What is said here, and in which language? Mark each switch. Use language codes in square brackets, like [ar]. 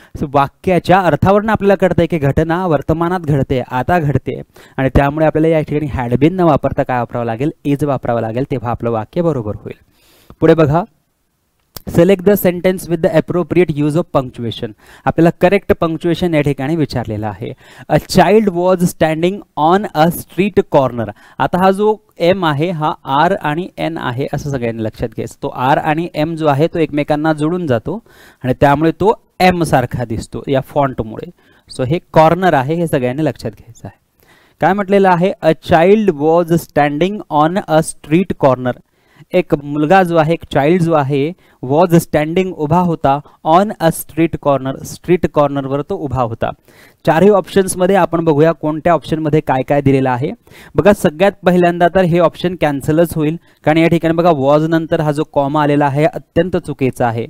[mr] वाक्याच्या अर्थावरून आपल्याला कळतंय की घटना वर्तमानात घडते, आता घडते. आणि त्यामुळे आपल्याला या ठिकाणी हॅड बीन न वापरता काय वापरावं लागेल? इज वापरावं लागेल. तेव्हा आपलं वाक्य बरोबर होईल. पुढे बघा, [en] Select the sentence with the appropriate use of punctuation. [mr] आपल्याला करेक्ट पंक्च्युएशन या ठिकाणी विचारलेलं आहे. [en] A child was standing on a street corner. [mr] आता हा जो एम आहे हा आर आणि एन आहे असं सगळ्यांनी लक्षात घ्यायचं. तो आर आणि एम जो आहे तो एकमेकांना जोडून जातो आणि त्यामुळे तो एम सारखा दिसतो या फॉन्टमुळे. सो हे कॉर्नर आहे, हे सगळ्यांनी लक्षात घ्यायचं आहे. काय म्हटलेलं आहे? [en] A child was standing on a street corner. [mr] एक मुलगा जो आहे, एक चाइल्ड जो आहे, [en] was standing [mr] उभा होता [en] On a street corner. [mr] Street कॉर्नरवर तो उभा होता. चारही ऑप्शन्समध्ये आपण बघूया कोणत्या ऑप्शनमध्ये काय काय दिलेलं आहे. बघा, सगळ्यात पहिल्यांदा तर हे ऑप्शन कॅन्सलच होईल, कारण या ठिकाणी बघा वॉज नंतर हा जो कॉमा आलेला आहे अत्यंत चुकीचा आहे.